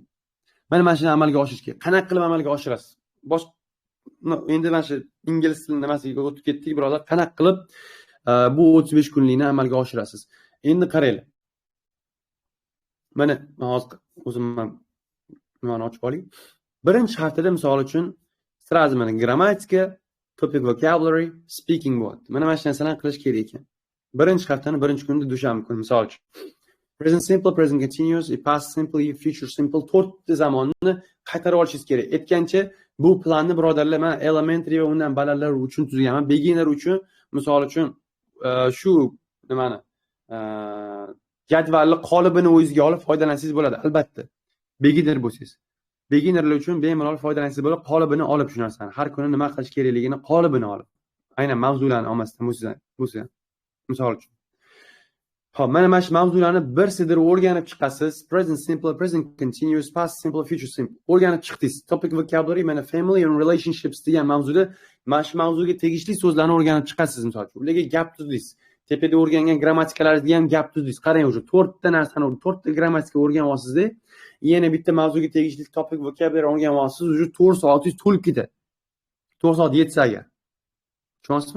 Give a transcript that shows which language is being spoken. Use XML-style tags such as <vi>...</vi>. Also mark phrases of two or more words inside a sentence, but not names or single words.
<uz>Mana shuni amalga oshirish kerak. Qanaqa qilib amalga oshirasiz? Endi mana shu ingliz tili nimasiga o'tib ketdik, birodar. Qanaqa qilib bu 35 kunlikni amalga oshirasiz? Endi qaranglar. Mana hozir o'zim nimani ochib oling. Birinchi haftada misol uchun</uz> <ru>sразу</ru> <uz>mana grammatika,</uz> <en>topic vocabulary,</en> <uz>speaking bo'lyapti. Mana shu narsalarni qilish kerak ekan. Birinchi haftani birinchi kunida dushanba kuni misol uchun.</uz> <en>Present simple, present continuous, past simple, future simple</en> <uz>to'rtta zamonni qaytarib olishingiz kerak. Aytgancha bu planni birodarlar men elementary va undan balandlar uchun tuzganman. Beginner uchun misol uchun shu nimani jadvalni qolibini o'zingizga olib foydalansangiz bo'ladi, albatta. Beginner bo'lsangiz. Beginnerlar uchun bemalol foydalansangiz bo'ladi, qolibini olib shu narsani. Har kuni nima qilish kerakligini qolibini olib. Aynan mavzularni olmasdan bo'lsa, misol uchun. Xo'p, mana shu mavzularni bir sidirib o'rganib chiqasiz.</uz> <en>Present simple, present continuous, past simple, future simple.</en> <uz>O'rganib chiqdingiz.</uz> <en>Topic vocabulary,</en> <uz>mana</uz> <en>family and relationships</en> <uz>degan mavzuda mana shu mavzuga tegishli so'zlarni o'rganib chiqasiz misol uchun. Ularga gap tuzdingiz. Tepada o'rgangan grammatikalarga ham gap tuzdingiz. Qarang, o'sha 4 ta narsani, 4 ta grammatika o'rganib olsizda, yana bitta mavzuga tegishli</uz> <en>topic vocabulary</en> <uz>o'rganib olsiz, o'sha 4 soatingiz to'lib ketadi. 4 soat yetsa agar. Tushunasizmi?</uz>